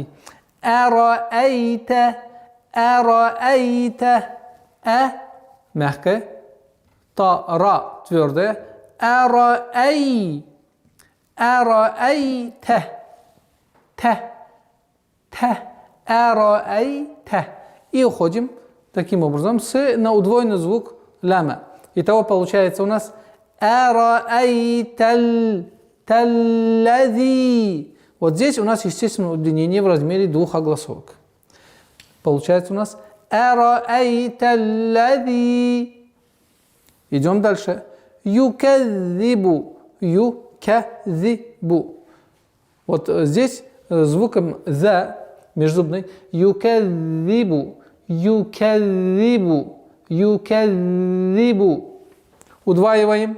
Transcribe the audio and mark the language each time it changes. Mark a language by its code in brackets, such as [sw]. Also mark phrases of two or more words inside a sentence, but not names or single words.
[ru] أرأيت мягкое, ра твердое, أرأيت и уходим таким образом на удвоенный звук лама. Итого получается у нас [ar] أرأيت الذي. [ru] Вот здесь у нас, естественно, удлинение в размере 2 огласовок. Получается у нас [ar] أَرَأَيْتَ الَّذِي. [ru] Идем дальше. يُكَذِّبُ. Вот здесь звуком «за» межзубный. يُكَذِّبُ. Удваиваем.